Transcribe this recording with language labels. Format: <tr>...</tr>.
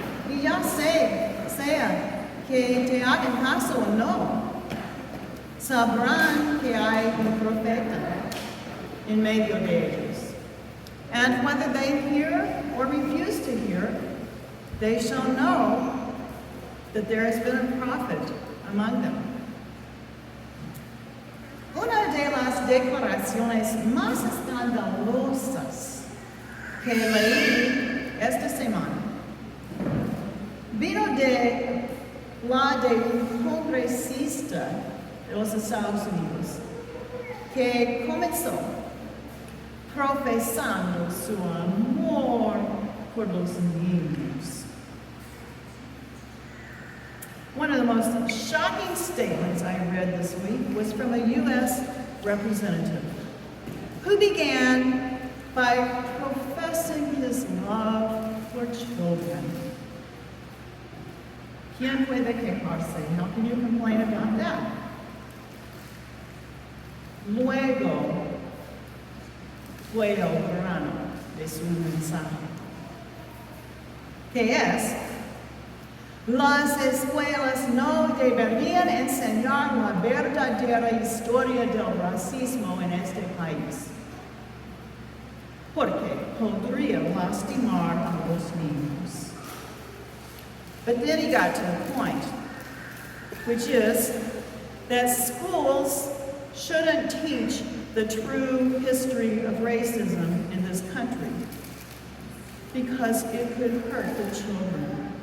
<es>Y ya sea que te hagan caso o no, sabrán que hay un profeta en medio de ellos.</es> <en>And whether they hear or refuse to hear, they shall know that there has been a prophet among them.</en> <es>Una de las declaraciones más escandalosas que leí esta semana vino de un congresista de los Estados Unidos que comenzó profesando su amor por los niños.</es> <en>One of the most shocking statements I read this week was from a U.S. representative who began by professing his love for children.</en> <es>¿Quién puede quejarse?</es> <en>How can you complain about that?</en> <es>Luego fue el grano de su mensaje, que es: las escuelas no deberían enseñar la verdadera historia del racismo en este país, porque podría lastimar a los niños.</es> <en>But then he got to the point, which is that schools shouldn't teach the true history of racism in this country because it could hurt the children.</en>